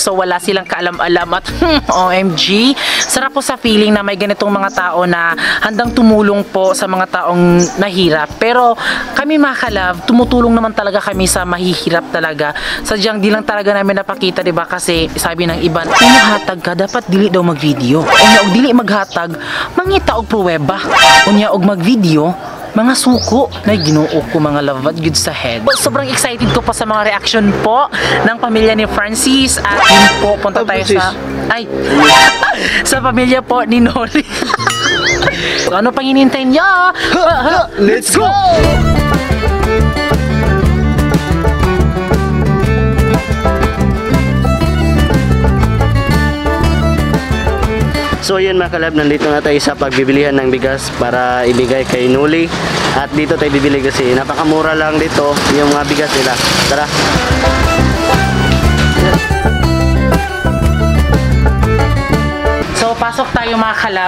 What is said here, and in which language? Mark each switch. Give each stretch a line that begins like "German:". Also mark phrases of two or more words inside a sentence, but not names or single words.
Filipino: So wala silang kaalam-alam at OMG, sarap po sa feeling na may ganitong mga tao na handang tumulong po sa mga taong nahirap. Pero kami mga kalab, tumutulong naman talaga kami sa mahihirap talaga. Sadyang di lang talaga namin napakita, diba? Kasi sabi ng iba,
Cebuano: hatag ka, dapat dili daw mag-video. Unya og dili maghatag, mangita og pruweba. Unya og mag-video, mga suko na Ginoo ko, mga lavad good sa head.
Filipino: Sobrang excited ko pa sa mga reaction po ng pamilya ni Francis at yun po, punta tayo sa sa pamilya po ni Noli. Ano pang hinihintay niyo?
English: Let's go!
Filipino: So yun mga kalab, nandito na tayo sa pagbibilihan ng bigas para ibigay kay Noli. At dito tayo bibili kasi napakamura lang dito yung mga bigas nila. Tara! mga kalab.